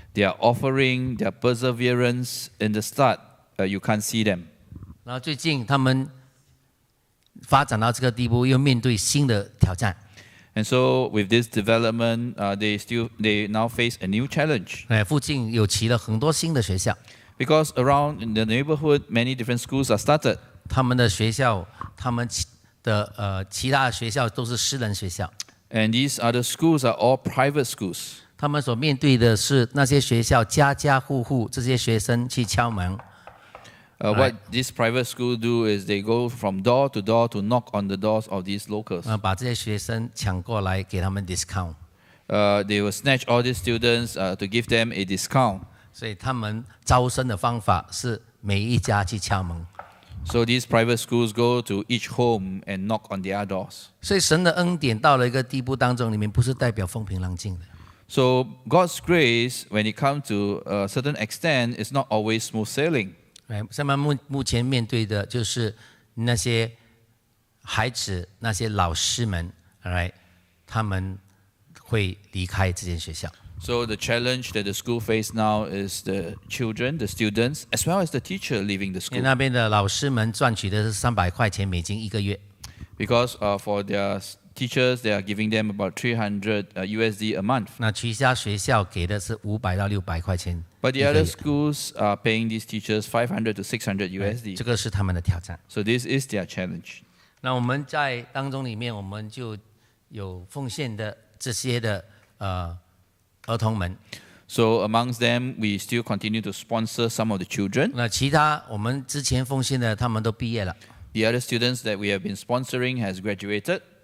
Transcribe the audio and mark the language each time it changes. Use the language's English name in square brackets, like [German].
[English] Their offering, their perseverance in the start, you can't see them. [Chinese] 然后最近他们发展到这个地步，又面对新的挑战。 [English] And so with this development, they now face a new challenge. [Chinese] 附近有起了很多新的学校， [English] Because around in the neighborhood, many different schools are started. [Chinese] 他们的学校，他们的其他的学校都是私人学校。 [English] And these other schools are all private schools. [Chinese] 他们所面对的是那些学校家家户户这些学生去敲门。 [English] What these private schools do is they go from door to door to knock on the doors of these locals. [Chinese] 把这些学生抢过来，给他们 discount。 [English] They will snatch all these students to give them a discount. [Chinese] 所以他们招生的方法是每一家去敲门。 [English] So these private schools go to each home and knock on their doors. [Chinese] 所以神的恩典到了一个地步当中，里面不是代表风平浪静的。 [English] So God's grace, when it comes to a certain extent, is not always smooth sailing. [Chinese] 他们目前面对的就是那些孩子、那些老师们，他们会离开这间学校。 [English] So the challenge that the school face now is the children, the students, as well as the teacher leaving the [Chinese] 因为 [English] school. [Chinese] 那边的老师们赚取的是300块钱美金一个月， [English] Because for their teachers, they are giving them about 300 USD a month. [Chinese] 那其他学校给的是500到600块钱。 [English] But the other schools are paying these teachers 500 to 600 USD. [Chinese] 这个是他们的挑战。 [English] So this is their challenge. [Chinese] 那我们在当中里面，我们就有奉献的这些的儿童们。 [English] So amongst them, we still continue to sponsor some of the children. [Chinese] 那其他我们之前奉献的，他们都毕业了。 [English] The other students that we have been sponsoring has graduated.